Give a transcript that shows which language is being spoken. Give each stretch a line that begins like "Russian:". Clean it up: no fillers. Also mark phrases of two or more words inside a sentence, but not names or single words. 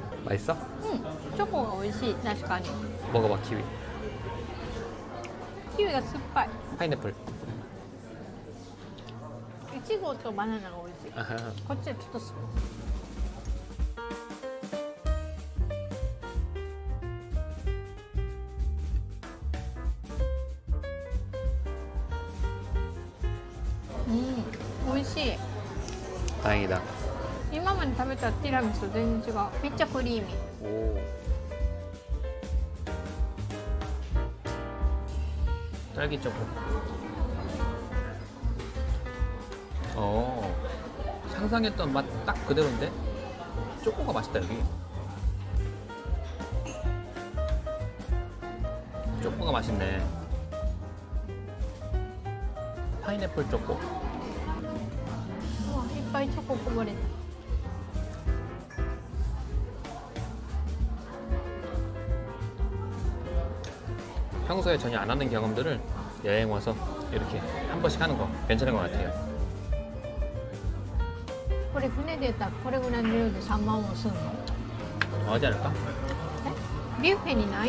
Korean: 맛있어?
Japanese: チョコが美味しい。確かに。
Korean: 먹어봐 키위.
Japanese: キウイが酸っぱい。
Korean: 파인애플.
Japanese: いちごとバナナが美味しい。 아하. こっちはちょっと酸っ美味しい。
Korean: 다행이다.
Japanese: 今まで食べたティラミスと全然違う。めっちゃクリーミー。
Korean: 오. 딸기 초코. 상상했던 맛 딱 그대로인데 초코가 맛있다 여기. 초코가 맛있네. 파인애플 초코.
Japanese: うわいっぱいチョコこぼれた。
Korean: 평소에 전혀 안 하는 경험들을 여행 와서 이렇게 한 번씩 하는 거 괜찮은 것 같아요.
Japanese: これ船で言ったらこれぐらいの量で3万もすんの？
Korean: 하지 않을까?
Japanese: え？ビュッフェにないの？